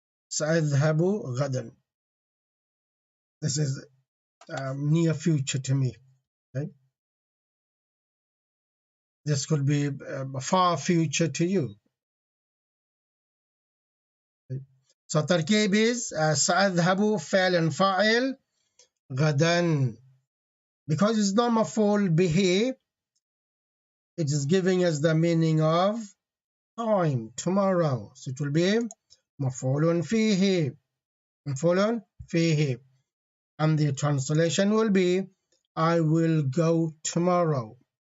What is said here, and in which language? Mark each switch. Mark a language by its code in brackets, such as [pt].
[ar] سأذهب غدا. [en] This is near future to me. Okay? This could be far future to you. Okay? [ar] So تركيب is سأذهب فعل فاعل غدا. [en] Because it's not مفعول به, it is giving us the meaning of time, tomorrow. So it will be مفعول فيه. [ar] مفعول فيه. [en] And the translation will be I will go tomorrow.